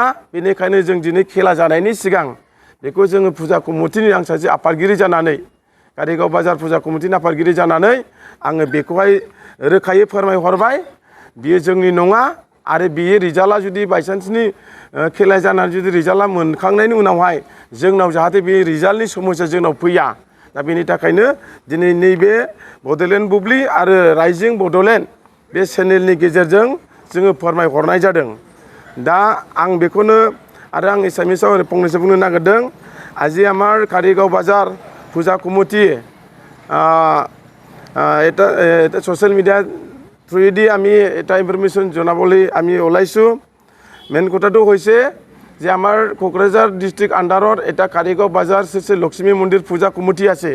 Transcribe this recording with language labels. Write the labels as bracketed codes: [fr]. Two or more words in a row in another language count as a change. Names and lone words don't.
[brx] बेनिखायनो जों दिनै खेला जानायनि सिगां बेखौ जोङो फुजा कमिटिनि आं सासे आफादगिरि जानानै कारिगाव बाजार फुजा कमिटिनि आफादगिरि जानानै आङो बेखौहाय रोखायै फोरमायहरबाय बियो जोंनि नङा आरो बियो रिजाल्टआ जुदि बायसान्सनि खेला जानानै जुदि रिजाल्टआ मोनखांनायनि उनावहाय जोंनाव जाहाथे बे रिजाल्टनि समस्या जोंनाव फैया। दा बेनि थाखायनो दिनै नैबे बड'लेण्ड बुब्लि आरो रायजिं बड'लेण्ड बे चेनेलनि गेजेरजों जोङो फोरमायहरनाय जादों। दा आं बेखौनो आरो आं एसामिसाव ओरै फंनैसो बुंनो नागिरदों। [as] আজি আমার কারিগাঁও বাজার পূজা কমিটি এটা [en] social media [as] থ্ৰুয়েদি আমি এটা ইনফরমেশন জনাবলৈ আমি ওলাইছোঁ। মেইন কথাটো হৈছে যে আমাৰ কোকৰাঝাৰ [en] district under [as] এটা কাৰিগাঁও বাজাৰ শ্ৰী শ্ৰী লক্ষ্মী মন্দিৰ পূজা কমিটি আছে।